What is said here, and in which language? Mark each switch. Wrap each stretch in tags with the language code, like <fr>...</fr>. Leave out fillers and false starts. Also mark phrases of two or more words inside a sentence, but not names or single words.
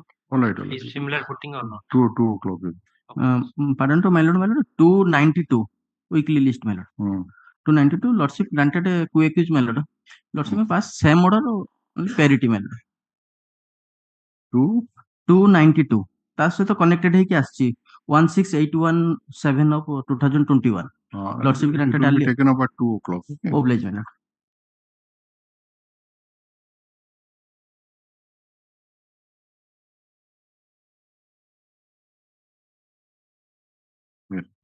<en>All right. Is similar footing or not? 2 o'clock. Pardon to my lord, 292 weekly list, my lord. 292, lordship granted a co-accused, my lord. Lordship passed same order only parity, my lord.</en> <or>292 ତା ସହିତ କନେକ୍ଟେଡ ହେଇକି ଆସିଛି 16817 of 2021.</or> <en>Lordship granted it will be taken up at 2 o'clock. Okay. Oblige, my lord. Yeah.</en>